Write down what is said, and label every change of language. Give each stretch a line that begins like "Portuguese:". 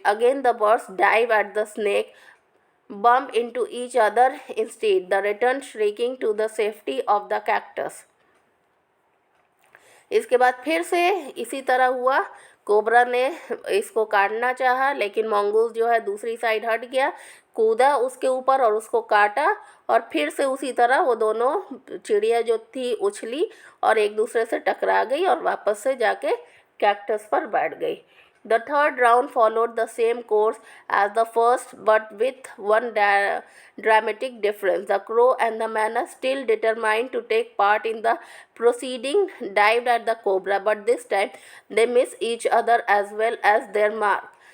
English: Again the birds dived at the snake, bumped into each other instead. The returned shrieking to the safety of the cactus.
Hindi: इसके बाद फिर से इसी तरह हुआ. कोबरा ने इसको काटना चाहा, लेकिन मंगूस जो है दूसरी साइड हट गया, कूदा उसके ऊपर और उसको काटा. और फिर से उसी तरह वो दोनों चिड़िया जो थी उछली और एक दूसरे से टकरा गई और वापस से जाके कैक्टस पर बैठ गई.
English: The third round followed the same course as the first, but with one dramatic difference. The crow and the manna, still determined to take part in the proceeding, dived at the cobra, but this time they missed each other as well as their mark.